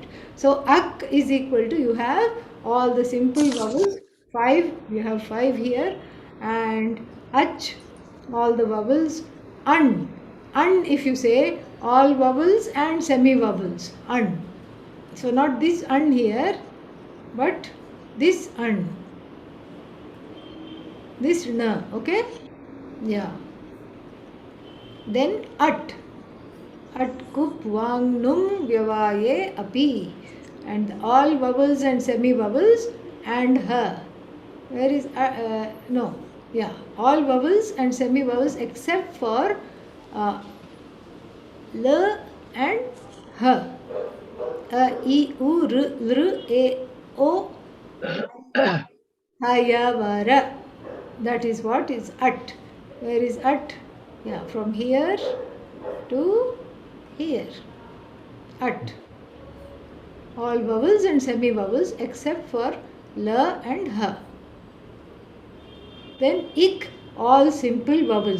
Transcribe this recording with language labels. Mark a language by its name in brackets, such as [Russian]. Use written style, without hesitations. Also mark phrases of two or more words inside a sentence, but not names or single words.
[English] So, ak is equal to, you have all the simple vowels, 5, you have 5 here, and ach, all the vowels, an, if you say, all vowels and semi-vowels, an. So, not this an here, but this an, this na, okay? Yeah. Then at. [Sanskrit] At kup wang num vyavaye api, [English] and all vowels and semi vowels and her. Where is no? Yeah, all vowels and semi vowels except for l and her. I, u, r, lr, e, o, hayavara. That is what is at. Where is at? Yeah, from here to here. At. All vowels and semi vowels except for l and h. Then ik, all simple vowels.